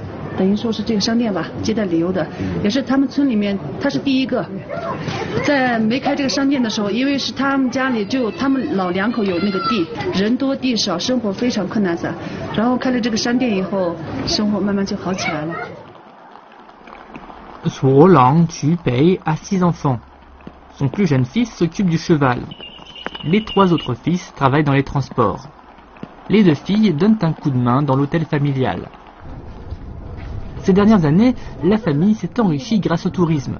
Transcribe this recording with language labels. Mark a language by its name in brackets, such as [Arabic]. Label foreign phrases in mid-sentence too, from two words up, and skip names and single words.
[Chinese] 等于说是这个商店吧，接待旅游的，也是他们村里面他是第一个。在没开这个商店的时候，因为是他们家里就他们老2口有那个地，人多地少，生活非常困难的。然后开了这个商店以后，生活慢慢就好起来了。 [French] Sous Roland, Tupei a 6 enfants. Son plus jeune fils s'occupe du cheval. Les 3 autres fils travaillent dans les transports. Les 2 filles donnent un coup de main dans l'hôtel familial. Ces dernières années, la famille s'est enrichie grâce au tourisme.